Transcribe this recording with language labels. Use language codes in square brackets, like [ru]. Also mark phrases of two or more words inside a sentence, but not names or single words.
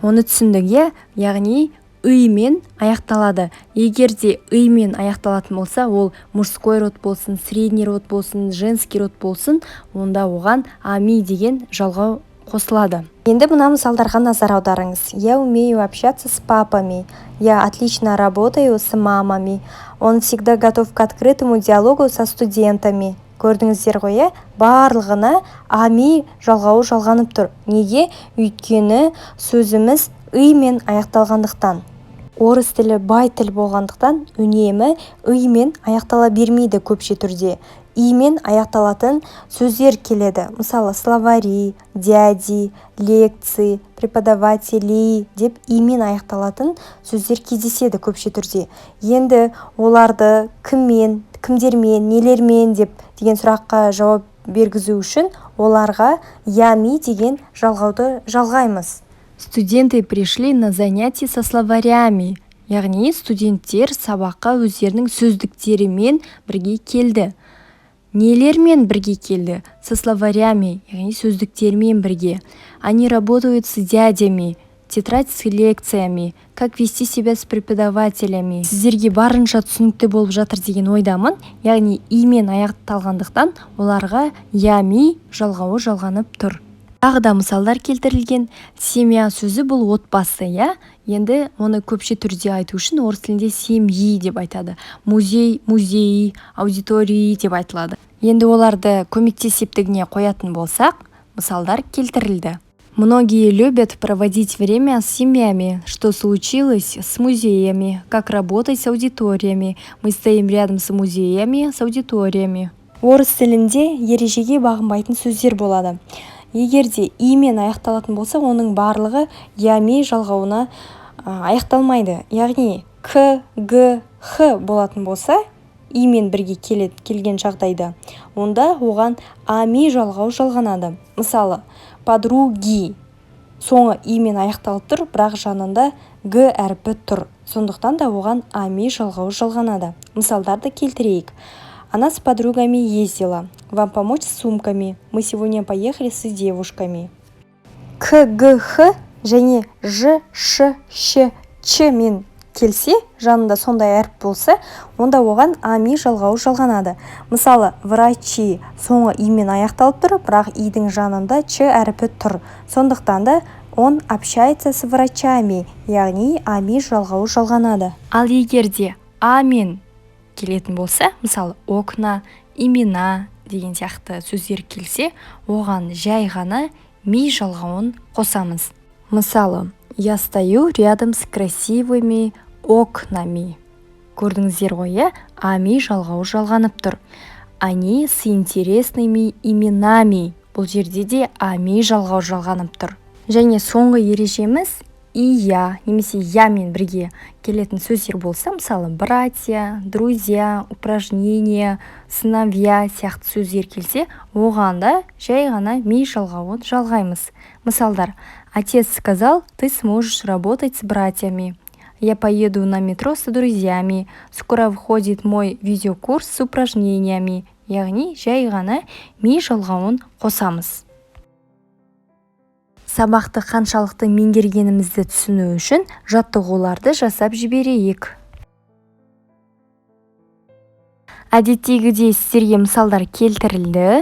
[kk] Оны түсіндік, яғни ыймен аяқталады. Егер де ыймен аяқталатын болса, ол [ru] мужской род [kk] болсын, [ru] средний род [kk] болсын, [ru] женский род [kk] болсын, онда оған ами деген жалғау қосылады. Енді мына мысалдарға назар аударыңыз. [ru] Я умею общаться с папами. Я отлично работаю с мамами. Он всегда готов к открытому диалогу со студентами. [kk] Көрдіңіздер ғой, барлығына ами жалғауы жалғанып тұр. Неге? Өйткені сөзіміз ыймен аяқталғандықтан. Орыс тілі бай тіл болғандықтан үнемі ыймен аяқтала бермейді көпше түрде. Имен аяқталатын сөздер келеді. Мысалы, [ru] словари, дяди, лекции, преподаватели [kk] деп имен аяқталатын сөздер кездеседі көпше түрде. Енді оларды кіммен, кімдермен, нелермен деген сұраққа жауап бергізу үшін оларға ями деген жалғауды жалғаймыз. [ru] Студенты пришли на занятия со словарями. [kk] Яғни студенттер сабаққа өздерінің сөздіктерімен бірге келді. Нелермен бірге келді? [ru] Со словарями, [kk] яғни сөздіктермен бірге. [ru] Они работают с дядями, тетрадь с лекциями, как вести себя с преподавателями. [kk] Сіздерге барынша түсінікті болып жатыр деген ойдамын. Яғни имен аяқталғандықтан оларға ями жалғауы жалғанып тұр. Тағы да мысалдар келтірілген. Семья сөзі бұл отбасы, Енді оны көпше түрде айту үшін орыс тілінде семьи деп айтады. [ru] Музей, музей, аудитории [kk] деп айтылады. Енді оларды көмектес септігіне қоятын болсақ, мысалдар келтірілді. [ru] Многие любят проводить время с семьями. Что случилось с музеями? Как работать с аудиториями? Мы стоим рядом с музеями, с аудиториями. [kk] Орыс тілінде ережеге бағынбайтын сөздер болады. Егерде имен аяқталатын болса, оның барлығы ями жалғауына аяқталмайды. Яғни к, г, х болатын болса, имен бірге келген жағдайда, онда оған ами жалғау жалғанады. Мысалы, подруги соңы имен аяқталып тұр, бірақ жанында г әрпі тұр. Сондықтан да оған ами жалғау жалғанады. Мысалдарды келтірейік. [ru] Она с подругами ездила. Вам помочь с сумками? Мы сегодня поехали с девушками. [kk] К, г, х және ж, ш, щ, ч мен келсе, жанында сондай әріп болса, онда оған ами жалғауы жалғанады. Мысалы, врачи соңы имен аяқталып тұр, бірақ идің жанында ч әріпі тұр. Сондықтан да [ru] он общается с врачами, [kk] яғни ами жалғауы жалғанады. Ал егерде амен келетін болса, мысалы, [ru] окна, имена [kk] деген сияқты сөздер келсе, оған жай ғана ми жалғауын қосамыз. Мысалы, [ru] я стою рядом с красивыми окнами. [kk] Көрдіңіздер ғой, ами жалғауы жалғанып тұр. [ru] Они с интересными именами. [kk] Бұл жерде де ами жалғау жалғанып тұр. Және соңғы ережеміз ия немесе ямен бірге келетін сөздер болса, мысалы, [ru] братья, друзья, упражнения, сыновья [kk] сияқты сөздер келсе, оғанда жай ғана ми жалғауын жалғаймыз. Мысалдар, [ru] отец сказал, ты сможешь работать с братьями. Я поеду на метро с друзьями. Скоро выходит мой видеокурс с упражнениями. [kk] яғни жай ғана ми жалғауын қосамыз. Сабақты қаншалықты меңгергенімізді түсіну үшін жаттығуларды жасап жіберейік. Әдеттегідей сіздерге мысалдар келтірілді.